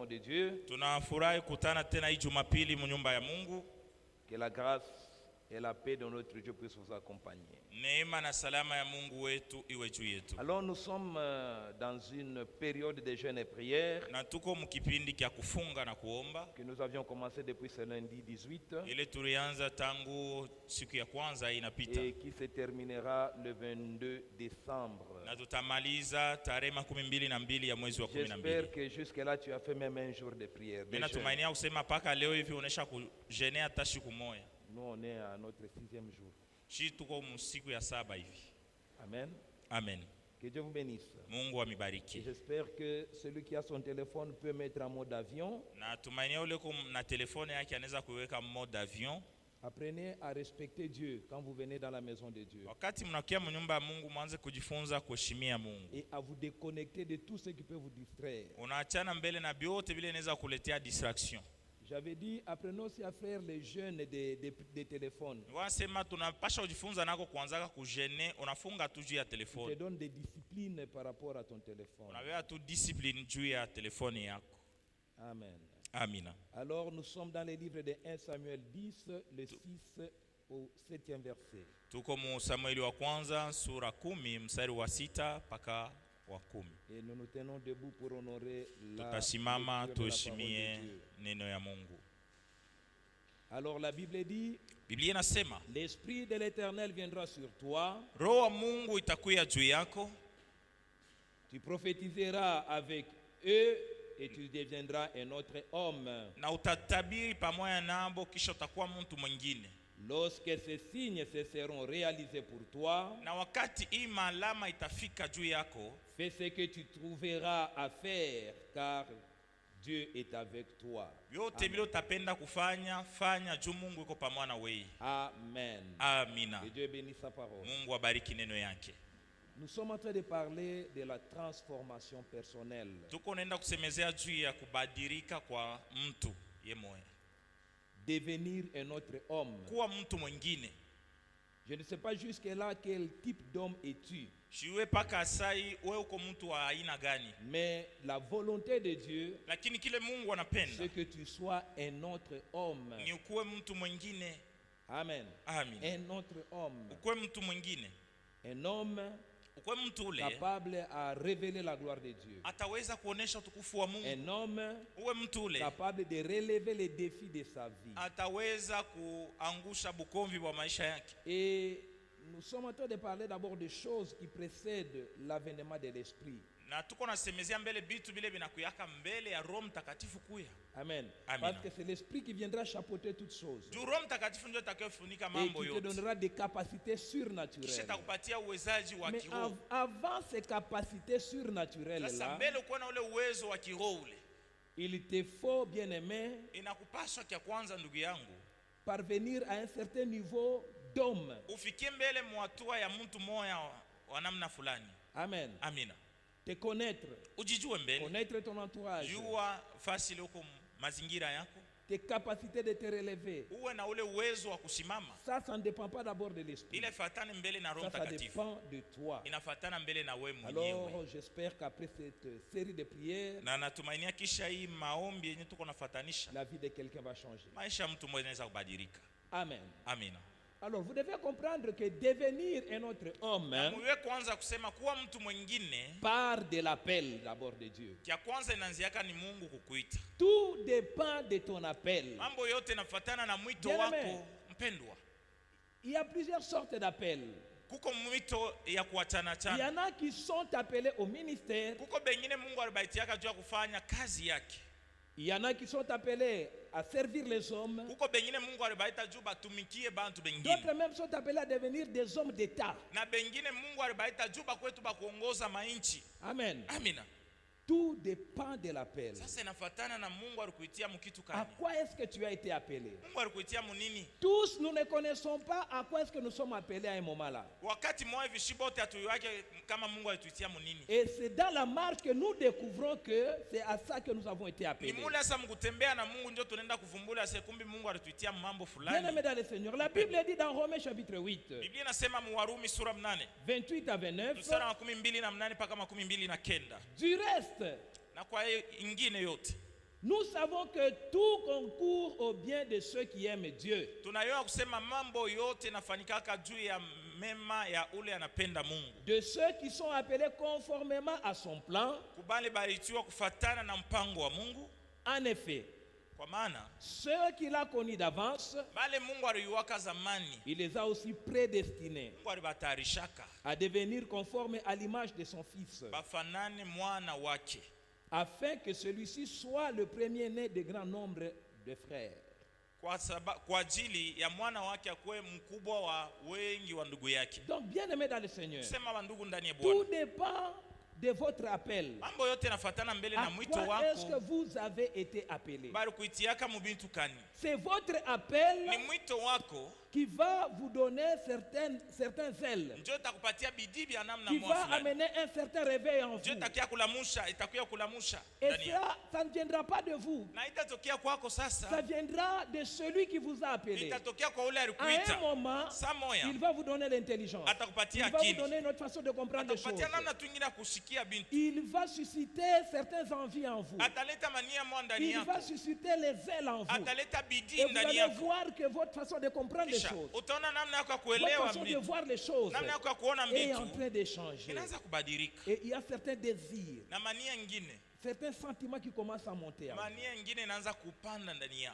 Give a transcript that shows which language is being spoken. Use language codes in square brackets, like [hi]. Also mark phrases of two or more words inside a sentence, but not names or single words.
[fr] maison de Dieu. [sw] Tunafurahi kutana tena hii Jumapili mu nyumba ya Mungu. [fr] Que la grâce et la paix de notre Dieu puissent vous accompagner. [sw] Neema na salama ya Mungu wetu iwe juu yetu. [fr] Alors nous sommes dans une période de jeûne et prière [sw] Na tuko mkipindi kya kufunga na kuomba. [fr] que nous avions commencé depuis ce lundi 18 [sw] Ile tulianza tangu siku ya kwanza inapita. [fr] et qui se terminera le 22 décembre. [sw] Na tutamaliza tarehe 22 ya mwezi wa 12. [fr] J'espère que jusque là tu as fait même un jour de prière. [sw] Mimi natumainia kusema paka leo hivi unaisha kujenea hata siku moja. [fr] Nous on est à notre 6e jour. [sw] Shi tuko siku ya 7 hivi. [fr] Amen. [sw] Amen. [fr] Que Dieu vous bénisse. [sw] Mungu amibariki. [fr] J'espère que celui qui a son téléphone peut mettre en mode avion. [sw] Na tumainia ule na telefone yake anaweza kuweka [fr] mode avion. Apprenez à respecter Dieu quand vous venez dans la maison de Dieu. [sw] Wakati mnakia mnyumba ya Mungu mwanze kujifunza kuheshimia Mungu. [fr] Et à vous déconnecter de tout ce qui peut vous distraire. [sw] Unaachana mbele na biote vile inaweza kuletea distraction. [fr] J'avais dit, apprenons aussi à faire les jeûnes des téléphones. [sw] Wasema tunapasha kujifunza nako kuanzaka kujene, unafunga tu juu ya [fr] Tu [sw] telefone. [fr] te donnes des disciplines par rapport à ton téléphone. [sw] Unaweka tu discipline juu ya telefone yako. [fr] Amen. [sw] Amina. [fr] Alors nous sommes dans les livres de 1 Samuel 10, le 6 au 7e verset. [sw] Tuko mu Samueli wa kwanza sura 10 mstari wa 6 mpaka wa 10. [fr] Et nous nous tenons debout pour honorer la [sw] Tutasimama [fr] lecture de la parole [sw] tuheshimie [fr] de Dieu. [sw] neno ya Mungu. [fr] Alors la Bible dit, [sw] Biblia inasema, [fr] l'Esprit de l'Éternel viendra sur toi, [sw] Roho wa Mungu itakuya juu yako, [fr] tu prophétiseras avec eux et tu deviendras un autre homme. [sw] na utatabiri pamoja nabo kisha utakuwa mtu mwingine. [fr] Lorsque ces signes se seront réalisés pour toi, [sw] Na wakati hii malama itafika juu yako, [fr] fais ce que tu trouveras à faire, car Dieu est avec toi. [sw] yote vile utapenda kufanya, fanya juu Mungu yuko pamoja na wewe. [fr] Amen. [sw] Amina. [fr] Que Dieu bénisse sa parole. [sw] Mungu abariki neno yake. [fr] Nous sommes en train de parler de la transformation personnelle. [sw] Tuko naenda kusemezea juu ya kubadilika kwa mtu yemoe. [fr] Devenir un autre homme. [sw] Kuwa mtu mwingine. [fr] Je ne sais pas jusque-là quel type d'homme es-tu. [sw] Shiwe paka sai wewe uko mtu wa aina gani? [fr] Mais la volonté de Dieu, [sw] Lakini kile Mungu anapenda [fr] c'est que tu sois un autre homme. [sw] ni ukuwe mtu mwingine. [fr] Amen. [sw] Amen. [fr] Un autre homme. [sw] Ukuwe mtu mwingine. [fr] Un homme [sw] Ukuwe mtu ule [fr] capable à révéler la gloire de Dieu. [sw] ataweza kuonesha utukufu wa Mungu. [fr] Un homme [sw] Uwe mtu ule [fr] capable de relever les défis de sa vie. [sw] ataweza kuangusha bukomvi wa maisha yake. [fr] Et nous sommes en train de parler d'abord des choses qui précèdent l'avènement de l'Esprit. [sw] Na tuko nasemezea mbele bitu bile binakuyaka mbele ya Roho Mtakatifu kuya. [fr] Amen. [sw] Amen. [fr] Parce que c'est l'Esprit qui viendra chapeauter toutes choses. [sw] Juu Roho Mtakatifu ndio atakayefunika [fr] Et [sw] mambo [fr] qui te [sw] yote. [fr] donnera des capacités [sw] Kisha [fr] surnaturelles. [sw] takupatia uwezaji wa [fr] Mais [sw] kiroho. [fr] avant ces capacités surnaturelles [sw] Sasa [fr] là, [sw] mbele uko na ule uwezo wa kiroho ule, [fr] il te faut, bien-aimé, [sw] inakupaswa kia kwanza ndugu yangu [fr] parvenir à un certain niveau d'homme. [sw] ufikie mbele mwatua ya mtu moya wa namna fulani. [fr] Amen. [sw] Amina. [fr] Te connaître, [sw] Ujijue mbele, [fr] connaître ton entourage, [sw] jua fasi ile uko mazingira yako, [fr] tes capacités de te relever. [sw] uwe na ule uwezo wa kusimama. [fr] Ça ne dépend pas d'abord de l'Esprit. [sw] Ile fatane mbele na Roho [fr] Ça [sw] Mtakatifu, [fr] dépend de toi. [sw] inafatana mbele na wewe mwenyewe. [fr] Alors, j'espère qu'après cette série de prières, [sw] Na natumainia kisha hii maombi yenye tuko nafatanisha, [fr] la vie de quelqu'un va changer. [sw] maisha ya mtu mmoja inaweza kubadilika. [fr] Amen. [sw] Amina. [fr] Alors, vous devez comprendre que devenir un autre homme [sw] Muwe kwanza kusema kuwa mtu mwingine, [fr] part de l'appel d'abord de Dieu. [sw] kia kwanza inaanziaka ni Mungu kukuita. [fr] Tout dépend de ton appel. [sw] Mambo yote nafatana na mwito [fr] Bien aimé. [sw] wako mpendwa. [fr] Il y a plusieurs sortes d'appels. [sw] Kuko mwito ya kuachana [fr] Il y [sw] chana. [fr] en a qui sont appelés au ministère. [sw] Kuko bengine Mungu alibaitiaka juu ya kufanya kazi yake. [fr] Il y en a qui sont appelés à servir les hommes. [sw] Kuko bengine Mungu alibaita juu batumikie bantu [fr] D'autres [sw] bengine. [fr] même sont appelés à devenir des hommes d'État. [sw] Na bengine Mungu alibaita juu bakwetu bakuongoza mainchi. [fr] Amen. [sw] Amina. [fr] Tout dépend de l'appel. [sw] Sasa inafatana na Mungu alikuitia mkitu [fr] À [sw] kani. [fr] quoi est-ce que tu as été appelé? [sw] Mungu alikuitia munini? [fr] Tous, nous ne connaissons pas à quoi est-ce que nous sommes appelés à un moment là. [sw] Wakati mmoja vishibote atuiwake kama Mungu alituitia munini. [fr] Et c'est dans la marche que nous découvrons que c'est à ça que nous avons été [sw] Ni [fr] appelés. [sw] mule sasa mkutembea na Mungu ndio tunaenda kuvumbula sekumbi Mungu alituitia mambo fulani. [fr] Bien-aimés dans le Seigneur, la Bible dit dans Romains chapitre 8, [sw] Biblia inasema mu Warumi sura 8 [fr] 28 à 29, [sw] mstari wa 12 mpaka 29. [fr] du reste, [sw] Na kwa hiyo ingine yote [fr] Nous savons que tout concourt au bien de ceux qui aiment Dieu. [sw] Tunayua kusema mambo yote nafanyikaka juu ya mema ya ule anapenda Mungu. [fr] De ceux qui sont appelés conformément à son plan. [sw] Kubali baritiwa kufatana na mpango wa Mungu. [fr] En effet, [sw] kwa maana [fr] ceux qu'il a connus d'avance, [sw] bale Mungu aliwaka zamani, [fr] il les a aussi prédestinés [sw] Mungu alibatarishaka [fr] à devenir conformes à l'image de son Fils, [sw] bafanane mwana wake, [fr] afin que celui-ci soit le premier-né de grand nombre de frères. [sw] Kwa ajili ya mwana wake akuwe mkubwa wa wengi wa ndugu yake. [fr] Donc bien aimé dans le Seigneur, [sw] sema wa ndugu ndani ya Bwana, [fr] tout dépend de votre appel. [sw] Mambo yote nafatana mbele na [fr] À [sw] mwito [fr] quoi est-ce [sw] wako. [fr] que vous avez été appelé? [sw] Bali kuitiaka mubintu kani. [fr] C'est votre appel [sw] Ni mwito wako [fr] qui va vous donner certains ailes, [sw] njoo takupatia bidii ya namna [fr] qui [sw] moja [fr] va [sw] fulani. [fr] amener un certain réveil en [sw] Njoo [fr] vous. [sw] itakuya kulamusha [fr] Et [sw] ndani yako. [fr] ça ne viendra pas de vous. [sw] Na itatokea kwako [fr] Ça [sw] sasa. [fr] viendra de celui qui vous a appelé. [sw] Itatokea kwa ule [fr] À un [sw] alikuita. [fr] moment, [sw] Saa moya [fr] il va vous donner l'intelligence. Il [sw] atakupatia [fr] va vous [sw] akili. [fr] donner une autre façon de comprendre les choses. [sw] Atakupatia namna tu ingine ya kusikia bintu. [fr] Il va susciter certaines envies en vous. [sw] Ataleta mania mwa ndani [fr] Il va [sw] yako. [fr] susciter les ailes en vous. [sw] Ataleta [fr] Et [sw] bidii [fr] vous [sw] ndani [fr] allez [sw] yako. [fr] voir que votre façon de comprendre les [sw] Kisha [fr] choses, [sw] utaona namna yako ya [fr] votre [sw] kuelewa [fr] façon de [sw] vitu, [fr] voir les choses [sw] namna yako ya kuona [fr] est en [sw] vitu [fr] train de changer. [sw] inaanza kubadilika. [fr] Et il y a certains désirs, [sw] Na mania nyingine, [fr] certains sentiments qui commencent à monter en vous [sw] mania nyingine inaanza kupanda ndani yako.